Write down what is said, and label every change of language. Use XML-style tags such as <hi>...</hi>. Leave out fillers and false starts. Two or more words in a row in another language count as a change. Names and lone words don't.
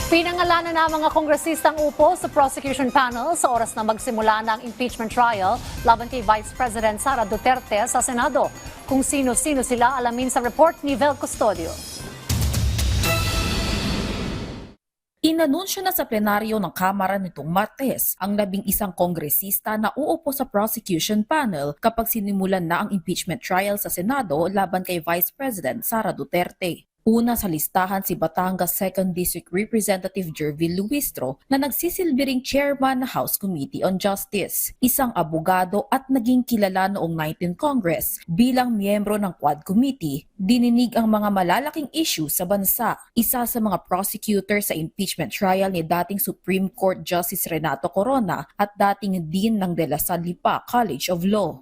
<tl>Pinangalanan na mga kongresistang upo sa prosecution panel sa oras na magsimula ng impeachment trial laban kay Vice President Sara Duterte sa Senado. Kung sino-sino sila, alamin sa report ni Vel Custodio. Inanunsyo na sa plenaryo ng Kamara nitong Martes ang 11 kongresista na uupo sa prosecution panel kapag sinimulan na ang impeachment trial sa Senado laban kay Vice President Sara Duterte. Una sa listahan si Batangas 2nd District Representative Jervil Luistro na nagsisilbi ring chairman ng House Committee on Justice, isang abogado at naging kilala noong 19th Congress bilang miyembro ng Quad Committee. Dininig ang mga malalaking issue sa bansa. Isa sa mga prosecutor sa impeachment trial ni dating Supreme Court Justice Renato Corona at dating Dean ng De La Salle Lipa College of Law.</tl>